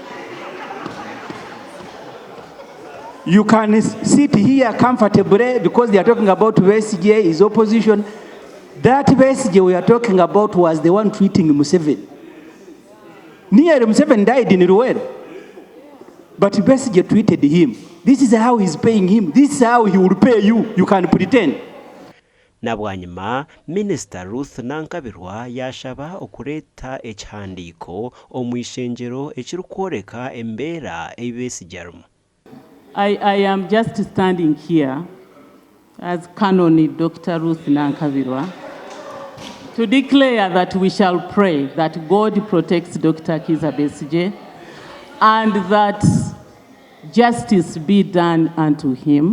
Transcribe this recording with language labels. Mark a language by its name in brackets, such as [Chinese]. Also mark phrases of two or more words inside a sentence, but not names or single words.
[English] You can sit here comfortably because they are talking about Besigye, his opposition. That Besigye we are talking about was the one treating Museveni. Nearly Museveni died in Rwanda, but Besigye treated him. This is how he's paying him. This is how he will pay you. You can pretend. [Nyankole] Nabwanyuma, Minister Ruth Nankabirwa yaashaba okureta ekihandiiko omw'Ishengero ekirikworeka embeera ebesigye. [English] I am just standing here as Canon Dr. Ruth Nankabirwa to declare that we shall pray that God protects Dr. Kizza Besigye and that justice be done unto him.